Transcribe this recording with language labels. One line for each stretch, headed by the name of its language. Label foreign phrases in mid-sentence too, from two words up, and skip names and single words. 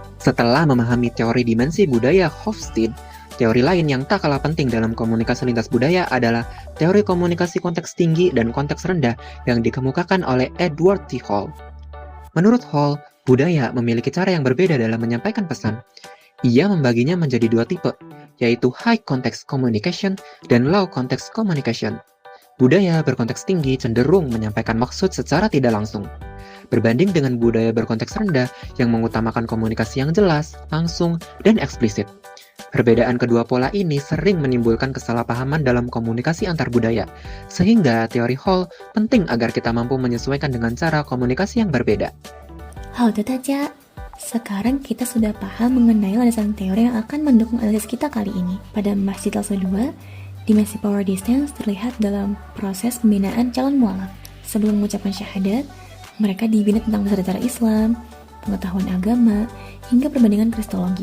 Indonesian: Setelah memahami teori dimensi budaya Hofstede, teori lain yang tak kalah penting dalam komunikasi lintas budaya adalah teori komunikasi konteks tinggi dan konteks rendah yang dikemukakan oleh Edward T. Hall. Menurut Hall, budaya memiliki cara yang berbeda dalam menyampaikan pesan. Ia membaginya menjadi 2 tipe, yaitu
English: high context communication
Indonesian: dan
English: low context communication.
Indonesian: Budaya berkonteks tinggi cenderung menyampaikan maksud secara tidak langsung, berbanding dengan budaya berkonteks rendah yang mengutamakan komunikasi yang jelas, langsung, dan eksplisit. Perbedaan kedua pola ini sering menimbulkan kesalahpahaman dalam komunikasi antar budaya, sehingga teori Hall penting agar kita mampu menyesuaikan dengan cara komunikasi yang berbeda.
Chinese: 好的，大家。
Indonesian: Sekarang kita sudah paham mengenai landasan teori yang akan mendukung analisis kita kali ini. Pada Masjid Al-Aqsa, dimensi
English: power distance
Indonesian: terlihat dalam proses pembinaan calon mualaf. Sebelum mengucapkan syahadat, mereka dibina tentang dasar-dasar Islam, pengetahuan agama, hingga perbandingan kristologi.